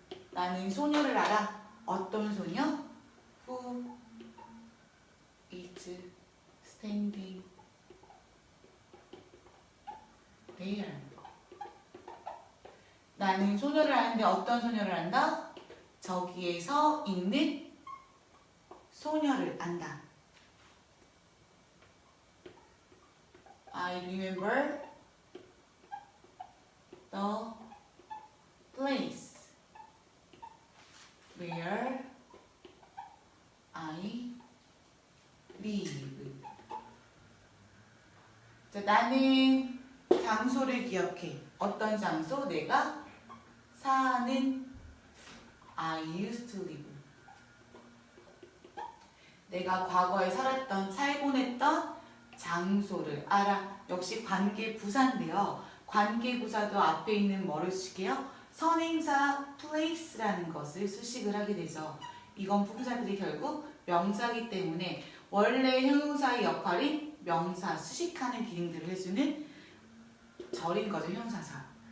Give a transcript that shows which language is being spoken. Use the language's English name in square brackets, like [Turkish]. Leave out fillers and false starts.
[Korean] 나는 소녀를 알아. 어떤 소녀? [English] Who is standing there. [Korean] 나는 소녀를 아는데 어떤 소녀를 안다? 저기에 서 있는 소녀를 안다. [English] I remember the place where I live. [Korean] 자, 나는 장소를 기억해. 어떤 장소? 내가 사는 [English] I used to live. [Korean] 내가 과거에 살곤 했던 장소를 알아. 역시 관계부사인데요. 관계부사도 앞에 있는 뭐를 쓰게요? 선행사 place라는 것을 수식을 하게 되죠. 이건 품사들이 결국 명사이기 때문에 원래 형용사의 역할인 명사, 수식하는 기능들을 해주는 절인 거죠, 형용사사.